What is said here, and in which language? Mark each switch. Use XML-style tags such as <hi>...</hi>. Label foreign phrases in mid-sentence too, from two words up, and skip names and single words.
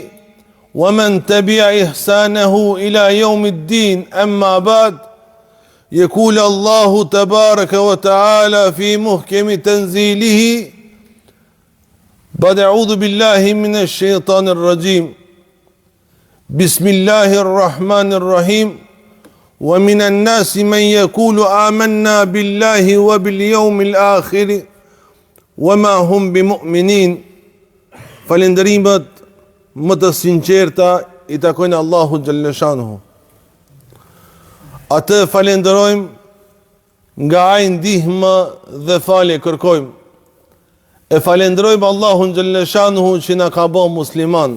<ar>ومن تبع إحسانه إلى يوم الدين أما بعد يقول الله تبارك وتعالى في محكم تنزيله بعد أعوذ بالله من الشيطان الرجيم بسم الله الرحمن الرحيم ومن الناس من يقول آمنا بالله وباليوم الآخر وما هم بمؤمنين.</ar> <sq>Falenderimet më të sinqerta i takojnë Allahu xhalleshanuhu. Atë falenderojmë nga ai ndihmë dhe falje kërkojmë. E falenderojmë Allahun xhalleshanuhu që na ka bërë musliman.</sq>